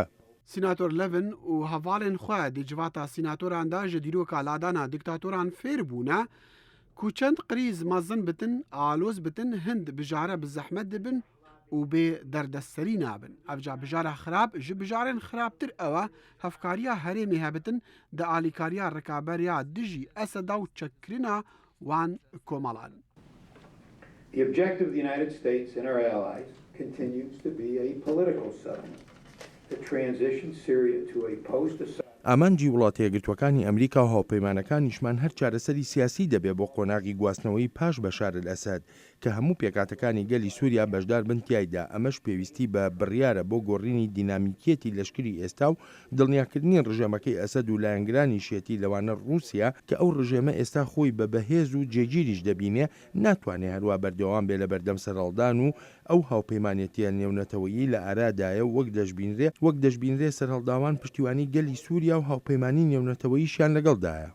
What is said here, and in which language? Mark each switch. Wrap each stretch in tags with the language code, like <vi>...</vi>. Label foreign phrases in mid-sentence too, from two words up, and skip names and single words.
<ku>سیناتۆر لەڤن و هەڤاڵێن خۆ دەجڤاتە سیناتۆراندا ژە دیرۆکە لادانا دیکتاتۆران فێر بوونە کو چەند قریز مەزن بتن ئالۆز بتن هەند بژارە بزەحمەت دبن و بێ دەردەسەری نابن. ئەفجا بژارە خراپ ji بژارên خراپتر ئەوە هەفکاریە هەرێمێ هەبتن دە ئالیکاریە ڕکابەریا دژی ئەسەدا و چەکرنا وان کۆمەڵان.</ku> <en>The objective of the United States and our allies continues to be a political settlement that transitions Syria to a post-Assad.</en> <ckb>ئامانجی وڵاتە یەکگرتوەکانی ئەمریکا و هاوپەیمانەکانیشمان هەر چارەسەری سیاسی دەبێت بۆ قۆناغی گواستنەوەی پاش بەشار ئەسەد کە هەموو پێکاتەکانی گەلی سووریا بەشدار بن تایدا. ئەمەش پێویستی بە بڕیارە بۆ گۆڕینی دینامیکیەتی لەشکری ئێستا و دڵنیاکردنی ڕژێمەکەی ئەسەد و لایەنگرانی شێتی لەوانە رووسیا کە ئەو ڕژێمە ئێستا خۆی بە بەهێز و جێگیریش دەبینێ ناتوانێت هەروە بەردەوام بێ لە بەردەم سەرهەڵدان و ئەو هاوپەیمانێتیە نێونەتەوەیی لە ئارادایە و وەک دەشبینرێ سەرهەڵداوان پشتیوانی گەلی سووریا و هاوپەیمانی نێونەتەوەییشیان لەگەڵدایە.</ckb>